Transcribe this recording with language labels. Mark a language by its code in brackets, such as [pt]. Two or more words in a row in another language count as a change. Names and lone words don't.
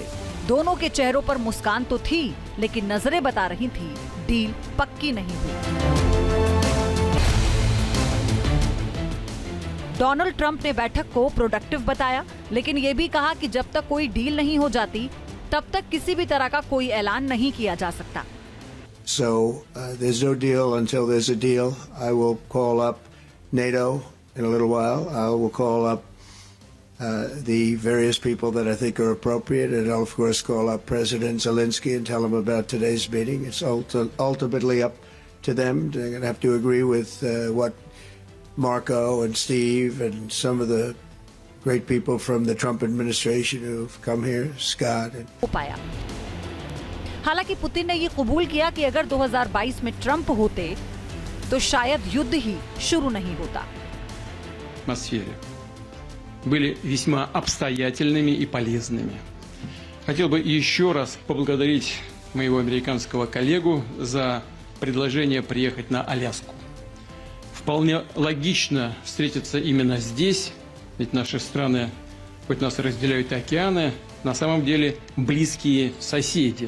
[hi] दोनों के चेहरों पर मुस्कान तो थी, लेकिन नजरें बता रही थी डील पक्की नहीं हुई। डोनाल्ड ट्रंप ने बैठक को प्रोडक्टिव बताया, लेकिन यह भी कहा कि जब तक कोई डील नहीं हो जाती, तब तक किसी भी तरह का कोई ऐलान नहीं किया जा सकता। [en] So there's no deal until there's a deal. I will call up NATO in a little while. I will call up the various people that I think are appropriate, and I'll of course call up President Zelensky and tell him about today's meeting. It's ultimately up to them. They're going to have to agree with what Marco and Steve and some of the great people from the Trump administration who've come here, Scott. [hi] हो पाया। हालांकि पुतिन ने ये कबूल किया कि अगर 2022 में ट्रंप होते तो शायद युद्ध ही शुरू नहीं होता। [ru] атмосфере были весьма обстоятельными и полезными. Хотел бы еще раз поблагодарить моего американского коллегу за предложение приехать на Аляску. Вполне логично встретиться именно здесь, ведь наши страны, хоть нас разделяют океаны, на самом деле близкие соседи.